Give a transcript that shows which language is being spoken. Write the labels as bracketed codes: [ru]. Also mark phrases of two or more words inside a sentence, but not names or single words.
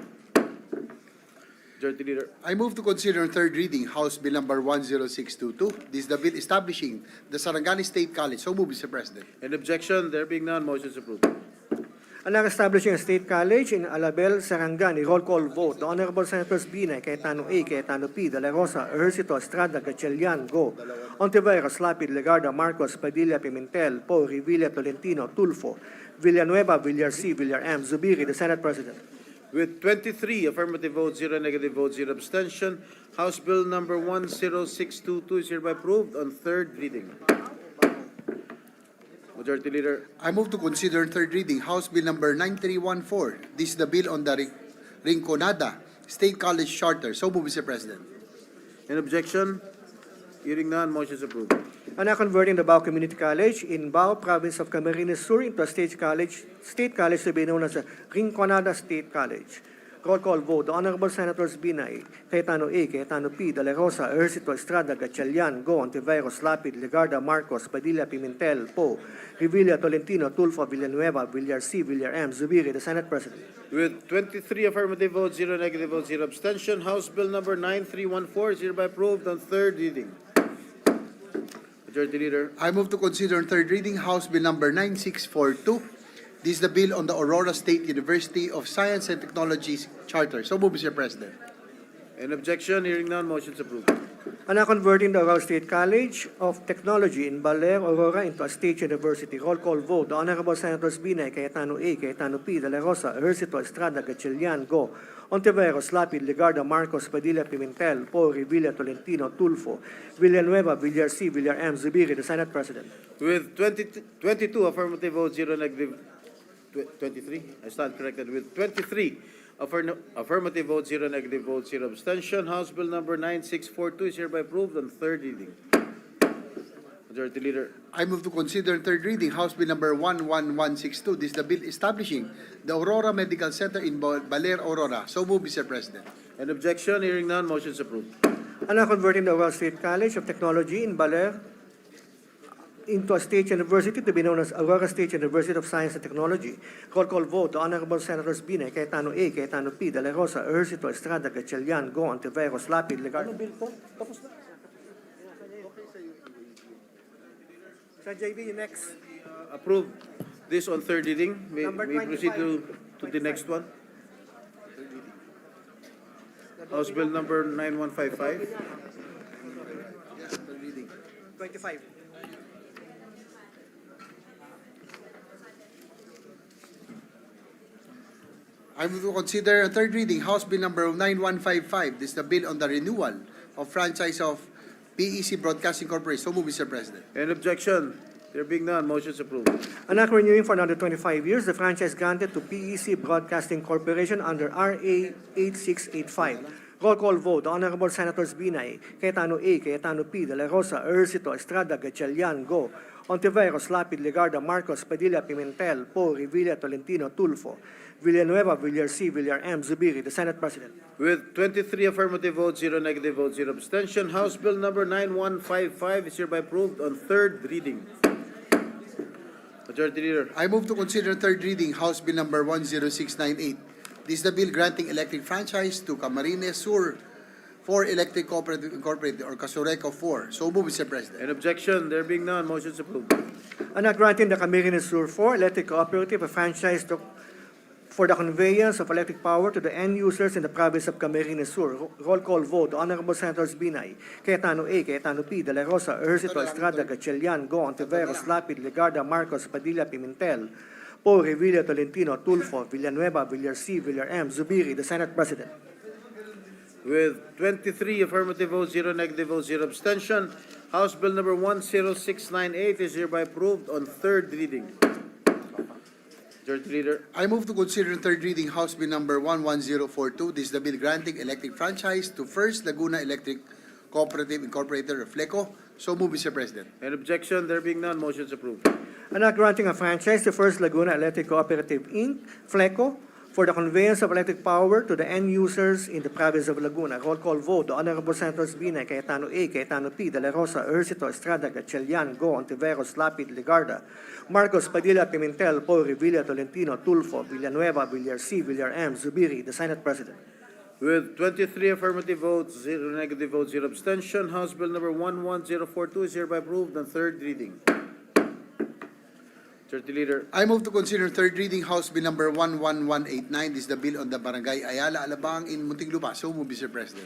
[en] Majority Leader. I move to consider on third reading House Bill number 10622. This is the bill establishing the Sarangani State College. So move, Mr. President. An objection? There being none, motion is approved. Establishing a state college in Alabel, Sarangani. Roll call vote. The Honorable Senators Binay, Cayetano A, Cayetano P, De La Rosa, Ejercito, Estrada, Gatchalian, Go, Ontiveros, Lapid, Legarda, Marcos, Padilla, Pimentel, Poe, Revilla, Tolentino, Tulfo, Villanueva, Villar C, Villar M, Zubiri, the Senate President. With 23 affirmative votes, 0 negative votes, 0 abstention, House Bill number 10622 is hereby approved on third reading. Majority Leader. I move to consider third reading House Bill number 9314. This is the bill on the Rinconada State College Charter. So move, Mr. President. Any objection? Hearing none, motion is approved. And now converting the Bao Community College in Bao, province of Camarines Sur into a state college to be known as the Rinconada State College. Roll call vote. The Honorable Senators Binay, Cayetano A, Cayetano P, De La Rosa, Ercito, Estrada, Gatchalian, Go, Ontiveros, Lapid, Legarda, Marcos, Padilla, Pimentel, Po, Revilla, Tolentino, Tulfo, Villanueva, Villar C, Villar M, Zubiri, the Senate President. With 23 affirmative votes, 0 negative votes, 0 abstention, House Bill number 9314 is hereby approved on third reading. Majority Leader. I move to consider on third reading House Bill number 9642. This is the bill on the Aurora State University of Science and Technology Charter. So move, Mr. President. Any objection? Hearing none, motion is approved. And now converting the Aurora State College of Technology in Baler, Aurora into a state university. Roll call vote. The Honorable Senators Binay, Cayetano A, Cayetano P, De La Rosa, Ercito, Estrada, Gatchalian, Go, Ontiveros, Lapid, Legarda, Marcos, Padilla, Pimentel, Po, Revilla, Tolentino, Tulfo, Villanueva, Villar C, Villar M, Zubiri, the Senate President. With 22 affirmative votes, 0 negative, 23, I stand corrected. With 23 affirmative votes, 0 negative votes, 0 abstention, House Bill number 9642 is hereby approved on third reading. Majority Leader. I move to consider on third reading House Bill number 11162. This is the bill establishing the Aurora Medical Center in Baler, Aurora. So move, Mr. President. An objection? Hearing none, motion is approved. And now converting the Aurora State College of Technology in Baler into a state university to be known as Aurora State University of Science and Technology. Roll call vote. The Honorable Senators Binay, Cayetano A, Cayetano P, De La Rosa, Ercito, Estrada, Gatchalian, Go, Ontiveros, Lapid, Legarda. Sir JV, next. Approve this on third reading. May Number we proceed 25. to the next one? House Bill number 9155. 25. I move to consider on third reading House Bill number 9155. This is the bill on the renewal of franchise of PEC Broadcasting Corporation. So move, Mr. President. Any objection? There being none, motion is approved. And now renewing for another 25 years the franchise granted to PEC Broadcasting Corporation under RA 8685. Roll call vote. The Honorable Senators Binay, Cayetano A, Cayetano P, De La Rosa, Ercito, Estrada, Gatchalian, Go, Ontiveros, Lapid, Legarda, Marcos, Padilla, Pimentel, Po, Revilla, Tolentino, Tulfo, Villanueva, Villar C, Villar M, Zubiri, the Senate President. With 23 affirmative votes, 0 negative votes, 0 abstention, House Bill number 9155 is hereby approved on third reading. Majority Leader. I move to consider third reading House Bill number 10698. This is the bill granting electric franchise to Camarines Sur 4 Electric Cooperative Incorporated or Casureco 4. So move, Mr. President. An objection? There being none, motion is approved. And now granting the Camarines Sur 4 Electric Cooperative a franchise for the conveyance of electric power to the end users in the province of Camarines Sur. Roll call vote. The Honorable Senators Binay, Cayetano A, Cayetano P, De La Rosa, Ercito, Estrada, Gatchalian, Go, Ontiveros, Lapid, Legarda, Marcos, Padilla, Pimentel, Po, Revilla, Tolentino, Tulfo, Villanueva, Villar C, Villar M, Zubiri, the Senate President. With 23 affirmative votes, 0 negative votes, 0 abstention, House Bill number 10698 is hereby approved on third reading. Majority Leader. I move to consider third reading House Bill number 11042. This is the bill granting electric franchise to First Laguna Electric Cooperative Incorporated or FLECO. So move, Mr. President. An objection? There being none, motion is approved. And now granting a franchise to First Laguna Electric Cooperative Inc., FLECO, for the conveyance of electric power to the end users in the province of Laguna. Roll call vote. The Honorable Senators Binay, Cayetano A, Cayetano P, De La Rosa, Ercito, Estrada, Gatchalian, Go, Ontiveros, Lapid, Legarda, Marcos, Padilla, Pimentel, Po, Revilla, Tolentino, Tulfo, Villanueva, Villar C, Villar M, Zubiri, the Senate President. With 23 affirmative votes, 0 negative votes, 0 abstention, House Bill number 11042 is hereby approved on third reading. Majority Leader. I move to consider third reading House Bill number 11189. This is the bill on the Barangay Ayala, Alabang in Muntinlupa. So move, Mr. President.